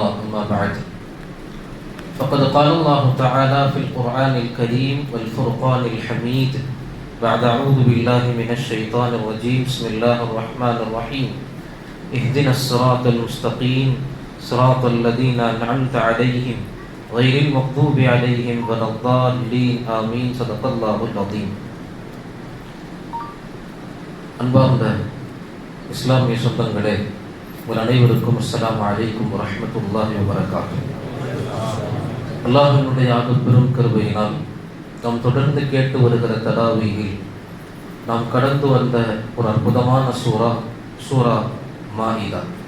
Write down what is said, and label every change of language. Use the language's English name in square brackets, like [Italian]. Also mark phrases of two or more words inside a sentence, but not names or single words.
[Arabic] أما بعد، فقد قال الله تعالى في القرآن الكريم والفرقان الحميد بعد أعوذ بالله من الشيطان الرجيم. بسم الله الرحمن الرحيم. اهدنا الصراط المستقيم صراط الذين أنعمت عليهم غير المغضوب عليهم ولا الضالين آمين. صدق الله العظيم. [Tamil] அன்பார்ந்த இஸ்லாமிய சொந்தங்களே, உங்கள் அனைவருக்கும் [Arabic] السلام عليكم ورحمة الله وبركاته. [Tamil] அல்லாஹ்வினுடைய பெரும் கிருபையினால் நாம் தொடர்ந்து கேட்டு வருகிற தராவீஹில் நாம் கடந்து வந்த ஒரு அற்புதமான சூரா மாஇதா.